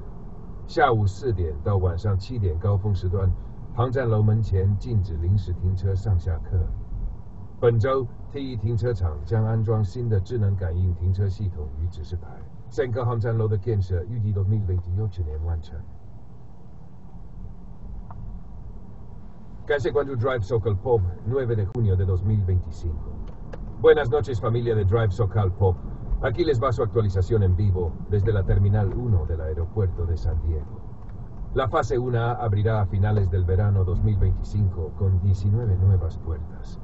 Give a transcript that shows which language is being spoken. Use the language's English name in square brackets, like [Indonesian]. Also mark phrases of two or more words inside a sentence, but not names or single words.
[Chinese] 下午4点到晚上7点高峰时段，航站楼门前禁止临时停车上下客。本周 T1 停车场将安装新的智能感应停车系统与指示牌。整个航站楼的建设预计2028年完成。感谢关注 Drive SoCal Pop [Spanish] 9 de junio de 2025. Buenas noches familia de Drive SoCal Pop. Aquí les va su actualización en vivo desde la Terminal 1 del aeropuerto de San Diego. La fase 1A abrirá a finales del verano 2025 con 19 nuevas puertas.